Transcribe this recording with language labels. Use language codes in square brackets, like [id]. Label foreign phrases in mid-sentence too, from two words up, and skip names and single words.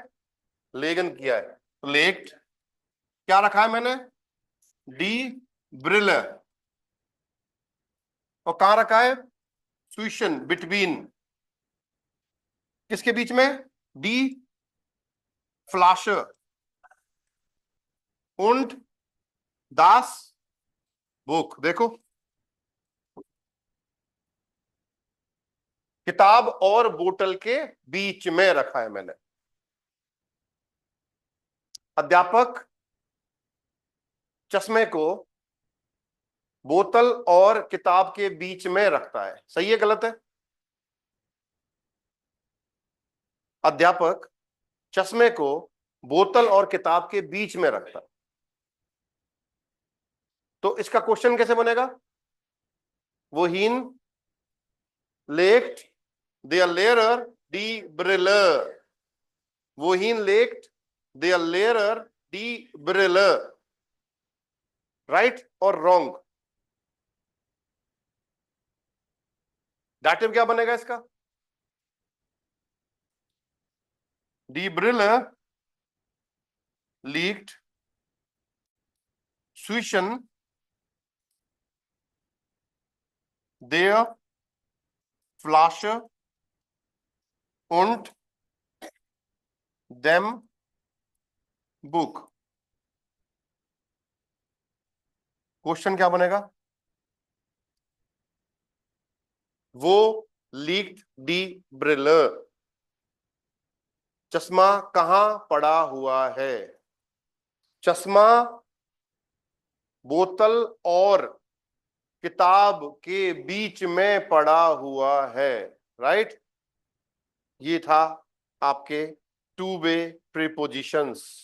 [hi] लेगन किया है तो लेक्ट। क्या रखा है मैंने? [de] die Brille. [hi] और कहां रखा है? स्विशन, बिटवीन। किसके बीच में? [de] die Flasche und das Buch. [hi] देखो, किताब और बोतल के बीच में रखा है मैंने। अध्यापक चश्मे को बोतल और किताब के बीच में रखता है। सही है गलत है? अध्यापक चश्मे को बोतल और किताब के बीच में रखता है। तो इसका क्वेश्चन कैसे बनेगा? [de] wohin legt der Lehrer die Brille? wohin legt der Lehrer die Brille? [hi] राइट और रॉन्ग? डाटिव क्या बनेगा इसका? [de] Die Brille liegt zwischen der Flasche und dem Buch। [hi] क्वेश्चन क्या बनेगा? [de] wo liegt die Brille, [hi] चश्मा कहां पड़ा हुआ है? चश्मा बोतल और किताब के बीच में पड़ा हुआ है। राइट? ये था आपके [en] two way prepositions.